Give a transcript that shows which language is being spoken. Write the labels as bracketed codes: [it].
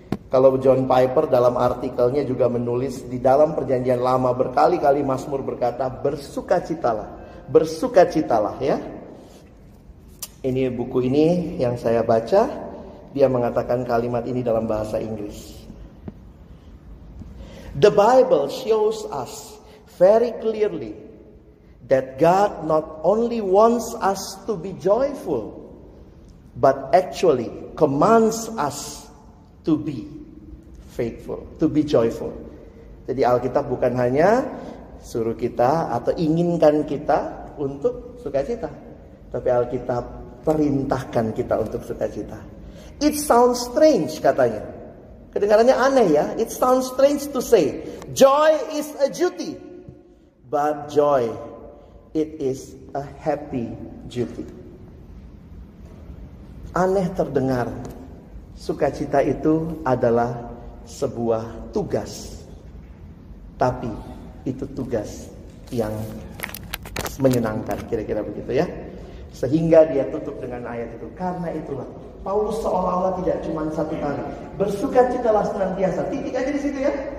[id] Kalau John Piper dalam artikelnya juga menulis di dalam perjanjian lama berkali-kali Mazmur berkata bersukacitalah. Bersukacitalah ya. Ini buku ini yang saya baca, dia mengatakan kalimat ini dalam bahasa Inggris. [en] The Bible shows us very clearly that God not only wants us to be joyful, but actually commands us to be faithful, to be joyful. [id] Jadi Alkitab bukan hanya suruh kita atau inginkan kita untuk sukacita, tapi Alkitab perintahkan kita untuk sukacita. [en] It sounds strange [id] katanya. Kedengarannya aneh ya. [en] It sounds strange to say, joy is a duty, but joy, it is a happy duty. [id] Aneh terdengar. Sukacita itu adalah sebuah tugas. Tapi itu tugas yang menyenangkan, kira-kira begitu ya. Sehingga dia tutup dengan ayat itu. Karena itulah Paulus seolah-olah tidak cuma satu kali bersukacitalah senantiasa. Titik aja di situ ya.